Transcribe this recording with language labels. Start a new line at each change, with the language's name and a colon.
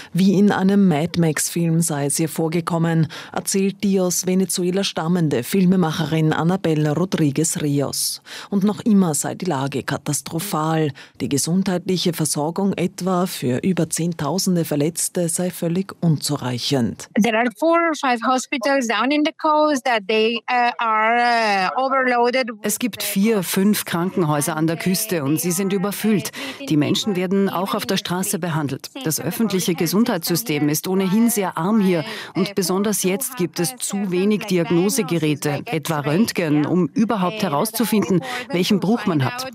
German: Wie in einem Mad Max-Film sei es ihr vorgekommen, erzählt die aus Venezuela stammende Filmemacherin Annabella Rodriguez-Rios. Und noch immer sei die Lage katastrophal. Die gesundheitliche Versorgung etwa für über Zehntausende Verletzte sei völlig unzureichend.
English: There are 4 or 5 hospitals down in the coast that they are overloaded.
German: Es gibt 4, 5 Krankenhäuser an der Küste und sie sind überfüllt. Die Menschen werden auch auf der Straße behandelt. Das öffentliche Gesundheitssystem ist ohnehin sehr arm hier und besonders jetzt gibt es zu wenig Diagnosegeräte, etwa Röntgen, um überhaupt herauszufinden, welchen Bruch man hat.